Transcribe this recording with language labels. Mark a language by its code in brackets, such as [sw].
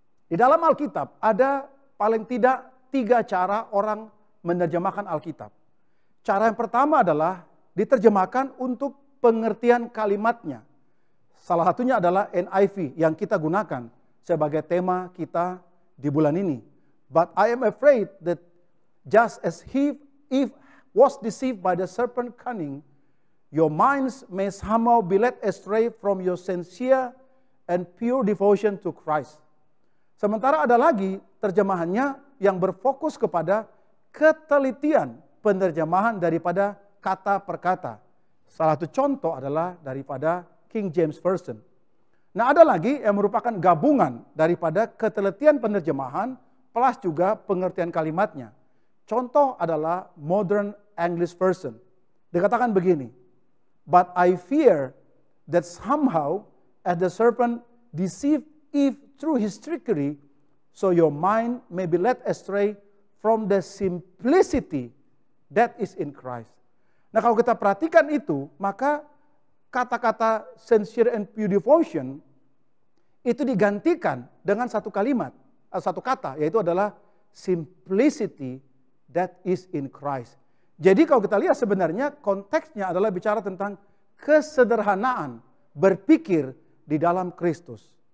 [id] Di dalam Alkitab ada paling tidak 3 cara orang menerjemahkan Alkitab. Cara yang pertama adalah diterjemahkan untuk pengertian kalimatnya. Salah satunya adalah NIV yang kita gunakan sebagai tema kita di bulan ini. [en] But I am afraid that just as Eve was deceived by the serpent cunning, your minds may somehow be led astray from your sincere and pure devotion to Christ. [id] Sementara ada lagi terjemahannya yang berfokus kepada ketelitian penerjemahan daripada kata per kata. Salah satu contoh adalah daripada King James Version. Nah, ada lagi yang merupakan gabungan daripada ketelitian penerjemahan plus juga pengertian kalimatnya. Contoh adalah Modern English Version. Dikatakan begini, [en] but I fear that somehow as the serpent deceived Eve through his trickery, so your mind may be led astray from the simplicity that is in Christ. [id] Nah, kalau kita perhatikan itu, maka kata-kata [en] sincere and pure devotion [id] itu digantikan dengan satu kalimat, satu kata, yaitu adalah [en] simplicity that is in Christ. [id] Jadi kalau kita lihat sebenarnya konteksnya adalah bicara tentang kesederhanaan berpikir di dalam Kristus.